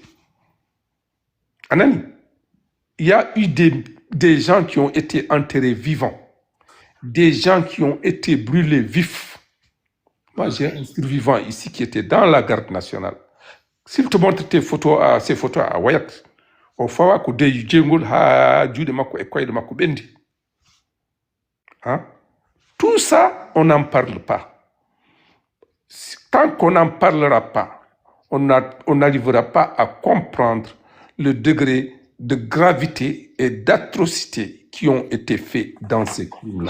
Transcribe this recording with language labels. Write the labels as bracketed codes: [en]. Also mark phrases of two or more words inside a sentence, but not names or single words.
[fr] Anani, il y a eu des gens qui ont été enterrés vivants, des gens qui ont été brûlés vifs. Moi, j'ai un survivant ici qui était dans la garde nationale. S'il te montre ces photos à Wayat, au [ff] fawa ko de jengol ha juude makko e koyde makko bendi. [fr] Tout ça, on n'en parle pas. Tant qu'on n'en parlera pas, on n'arrivera pas à comprendre le degré de gravité et d'atrocité qui ont été faits dans ces crimes-là.